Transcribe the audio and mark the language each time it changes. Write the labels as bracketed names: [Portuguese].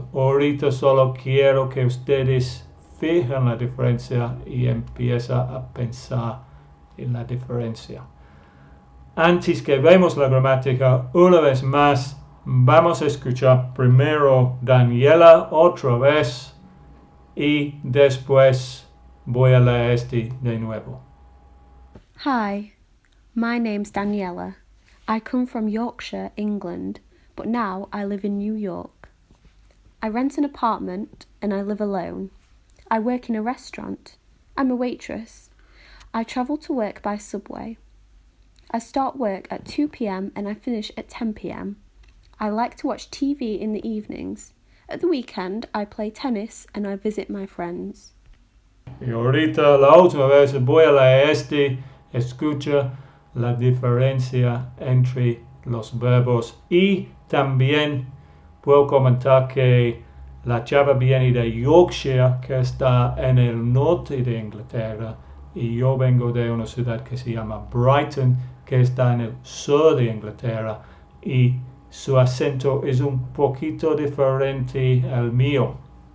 [Spanish] Ahorita solo quiero que ustedes fijen la diferencia y empiecen a pensar en la diferencia. Antes que vemos la gramática, una vez más, vamos a escuchar primero Daniela otra vez y después voy a leer este de nuevo. [English] Hi, my name's Daniela. I come from Yorkshire, England, but now I live in New York. I rent an apartment and I live alone. I work in a restaurant. I'm a waitress. I travel to work by subway. I start work at 2 p.m. and I finish at 10 p.m. I like to watch TV in the evenings. At the weekend, I play tennis and I visit my friends. [Spanish] Y ahorita la última vez voy a leer escucha la diferencia entre los verbos y también puedo comentar que la chava viene de Yorkshire, que está en el norte de Inglaterra, y yo vengo de una ciudad que se llama Brighton, que está en el sur de Inglaterra, y su acento es un poquito diferente al mío.